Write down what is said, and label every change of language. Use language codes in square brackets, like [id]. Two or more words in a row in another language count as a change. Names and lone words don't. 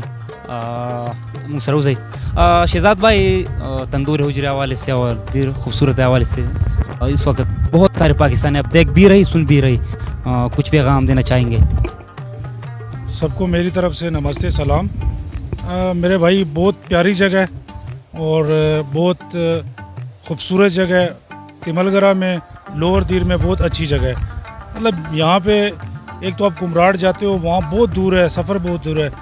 [ps] موږ سره اوسئ. [ur] شہزاد بھائی تندور حجرے حوالے سے اور دیر خوبصورت حوالے سے اس وقت بہت سارے پاکستانی اب دیکھ بھی رہی سن بھی رہی، کچھ پیغام دینا چاہیں گے؟ سب کو میری طرف سے نمستے سلام. میرے بھائی بہت پیاری جگہ اور بہت خوبصورت جگہ. تملگرہ میں لوئر دیر میں بہت اچھی جگہ ہے. مطلب یہاں پہ ایک تو آپ کمراڑ جاتے ہو، وہاں بہت دور ہے، سفر بہت دور ہے.